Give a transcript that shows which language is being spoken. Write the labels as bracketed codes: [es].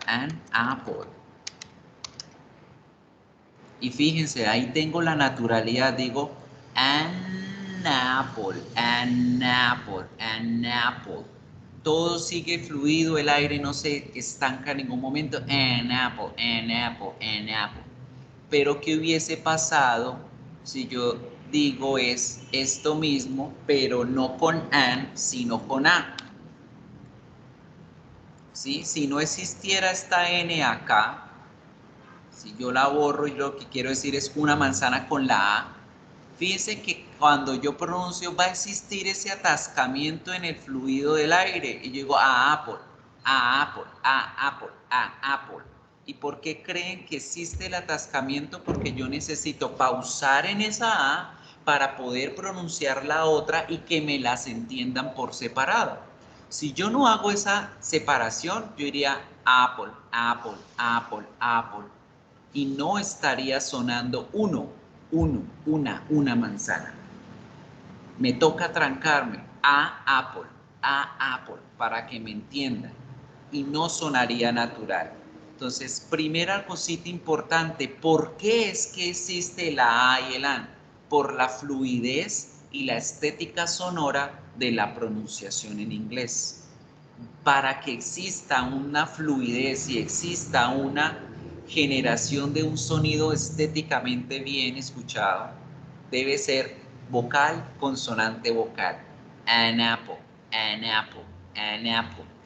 [en] An apple. [es] Y fíjense, ahí tengo la naturalidad, digo [en] an apple, an apple, an apple. [es] Todo sigue fluido, el aire no se estanca en ningún momento. [en] An apple, an apple, an apple. [es] Pero ¿qué hubiese pasado si yo digo es esto mismo, pero no con an, sino con a? ¿Sí? Si no existiera esta n acá, si yo la borro y lo que quiero decir es una manzana con la A, fíjense que cuando yo pronuncio va a existir ese atascamiento en el fluido del aire. Y yo digo [en] a apple, a apple, a apple, a apple. [es] ¿Y por qué creen que existe el atascamiento? Porque yo necesito pausar en esa A para poder pronunciar la otra y que me las entiendan por separado. Si yo no hago esa separación, yo diría [en] apple, apple, apple, apple. [es] Y no estaría sonando una manzana. Me toca trancarme [en] a apple, [es] para que me entiendan. Y no sonaría natural. Entonces, primera cosita importante, ¿por qué es que existe la A y el AN? Por la fluidez y la estética sonora de la pronunciación en inglés. Para que exista una fluidez y exista una generación de un sonido estéticamente bien escuchado, debe ser vocal, consonante, vocal. [en] An apple, an apple, an apple.